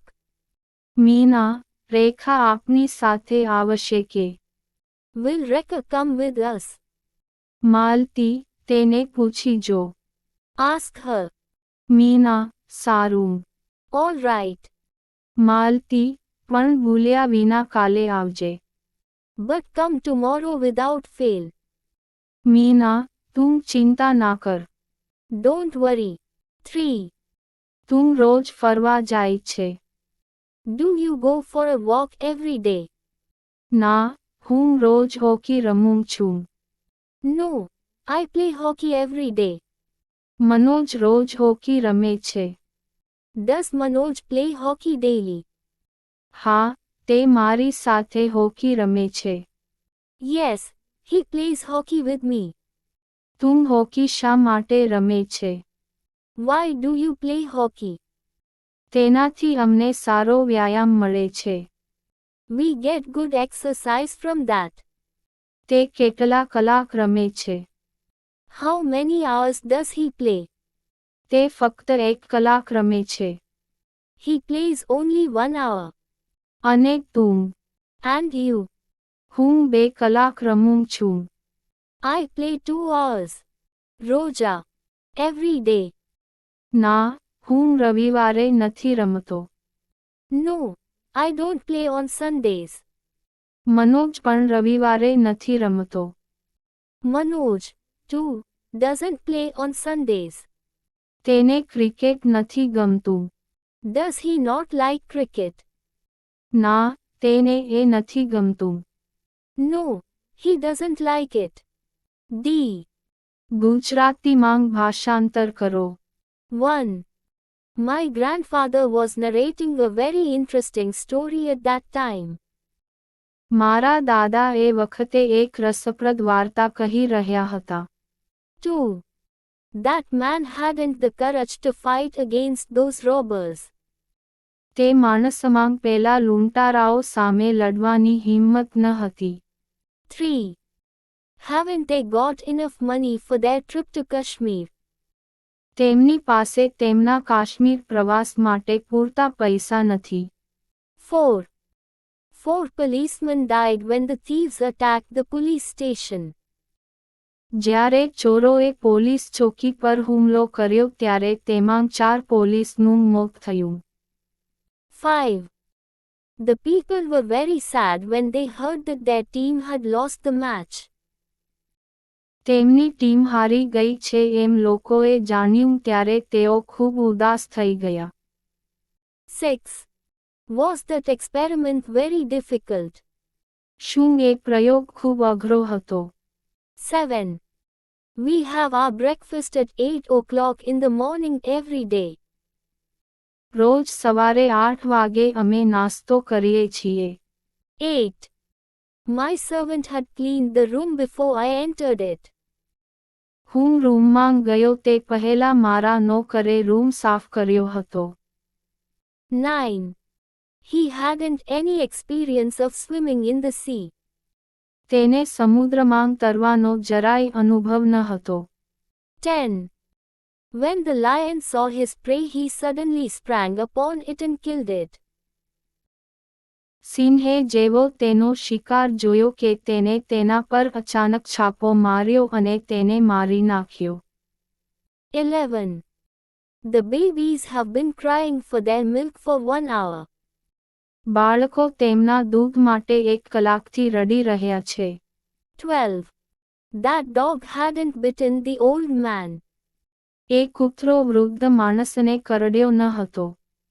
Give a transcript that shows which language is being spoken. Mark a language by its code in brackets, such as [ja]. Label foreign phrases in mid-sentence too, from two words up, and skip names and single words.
[gu] મીના, રેખા આપની સાથે આવશે કે? [en] Will Rekha come with us? [gu] માલતી, તેને પૂછી જો. [en] Ask her. [gu] મીના, સારું. [en] All right. [gu] માલતી, પણ ભૂલ્યા વિના કાલે આવજે. [en] But come tomorrow without fail. [gu] મીના, તું ચિંતા ના કર. [en] Don't worry. 3. [gu] તું રોજ ફરવા જાય છે? [en] Do you go for a walk every day? [gu] ના, હું રોજ હોકી રમું છું. [en] No, I play hockey every day. [gu] મનોજ રોજ હોકી રમે છે. [en] Does Manoj play hockey daily? [gu] હા, તે મારી સાથે હોકી રમે છે. [en] Yes, he plays hockey with me. [gu] તું હોકી શા માટે રમે છે? [en] Why do you play hockey? [gu] તેનાથી અમને સારો વ્યાયામ મળે છે. [en] We get good exercise from that. [gu] તે કેટલા કલાક રમે છે? [en] How many hours does he play? [gu] તે ફક્ત 1 કલાક રમે છે. [en] He plays only 1 hour. [gu] અને તું? [en] And you? [gu] હું 2 કલાક રમું છું. [en] I play 2 hours. Roja. Every day. [gu] ના, હું રવિવારે નથી રમતો. [en] No, I don't play on Sundays. [gu] મનોજ પણ રવિવારે નથી રમતો. [en] Manoj, too, doesn't play on Sundays. [gu] તેને ક્રિકેટ નથી ગમતું. [en] Does he not like cricket? [gu] ના, તેને એ નથી ગમતું. [en] No, he doesn't like it. D. [gu] ગુજરાતીમાં ભાષાંતર કરો. 1. [en] My grandfather was narrating a very interesting story at that time. [gu] મારા દાદા એ વખતે એક રસપ્રદ વાર્તા કહી રહ્યા હતા. 2. [en] That man hadn't the courage to fight against those robbers. [gu] તે માણસમાં પેલા લૂંટારાઓ સામે લડવાની હિંમત ન હતી. 3. [en] Haven't they got enough money for their trip to Kashmir? [gu] તેમની પાસે તેમના કાશ્મીર પ્રવાસ માટે પૂરતા પૈસા નથી. 4. [en] 4 policemen died when the thieves attacked the police station. [gu] જ્યારે ચોરોએ પોલીસ ચોકી પર હુમલો કર્યો ત્યારે તેમાં 4 પોલીસનું મોત થયું. 5. [en] The people were very sad when they heard that their team had lost the match. [gu] તેમની ટીમ હારી ગઈ છે એમ લોકોએ જાણ્યું ત્યારે તેઓ ખૂબ ઉદાસ થઈ ગયા. 6. [en] Was that experiment very difficult? [gu] શું એ પ્રયોગ ખૂબ અઘરો હતો? 7. [en] We have our breakfast at 8 o'clock in the morning every day. [gu] રોજ સવારે 8 વાગે અમે નાસ્તો કરીએ છીએ. 8. [en] My servant had cleaned the room before I entered it. [gu] હું રૂમમાં ગયો તે પહેલા મારા નોકરે રૂમ સાફ કર્યો હતો. 9. [en] He hadn't any experience of swimming in the sea. [gu] તેને સમુદ્રમાં તરવાનો જરાય અનુભવ ન હતો. 10. [en] When the lion saw his prey, he suddenly sprang upon it and killed it. [gu] સિંહે જેવો તેનો શિકાર જોયો કે તેને તેના પર અચાનક છાપો માર્યો અને તેને મારી નાખ્યો. 11. [en] The babies have been crying for their milk for 1 hour. [gu] બાળકો તેમના દૂધ માટે 1 કલાકથી રડી રહ્યા છે. 12. [en] That dog hadn't bitten the old man. [gu] એ કૂતરો વૃદ્ધ માણસને કરડ્યો ન હતો.